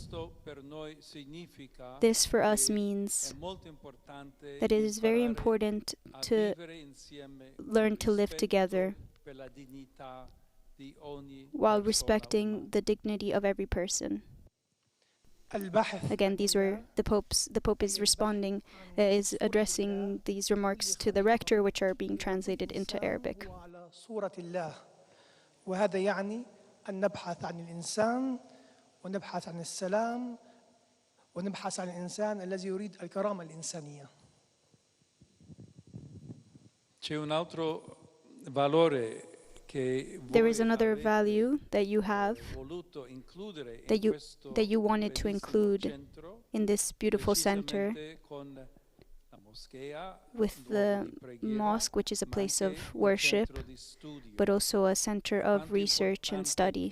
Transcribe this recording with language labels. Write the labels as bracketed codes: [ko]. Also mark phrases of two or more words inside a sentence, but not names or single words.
[en] This for us means that it is very important to learn to live together while respecting the dignity of every person. Again, these were the Pope is responding, is addressing these remarks to the rector, which are being translated into Arabic. [ar] وهذا يعني أن نبحث عن الإنسان ونبحث عن السلام ونبحث عن الإنسان الذي يريد الكرامة الإنسانية. [it] C'è un altro valore che [en] There is another value that you have, that you wanted to include in this beautiful center with the mosque, which is a place of worship, but also a center of research and study.